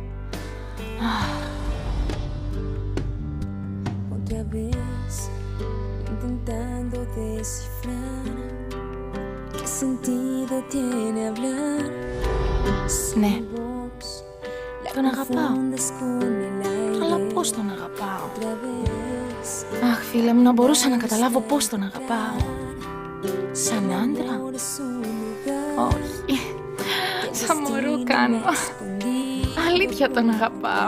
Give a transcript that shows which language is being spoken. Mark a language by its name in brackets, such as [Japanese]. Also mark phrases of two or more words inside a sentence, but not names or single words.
[Spanish] Otra vez intentando descifrar qué sentido tiene hablar. [Greek] Ναι, τον αγαπάω. Αλλά πώς τον αγαπάω? Αχ, φίλε μου, να μπορούσα να καταλάβω πώς τον αγαπάω. Σαν άντρα? Όχι. Σαν μωρό κάνω. Αλήθεια τον αγαπάω.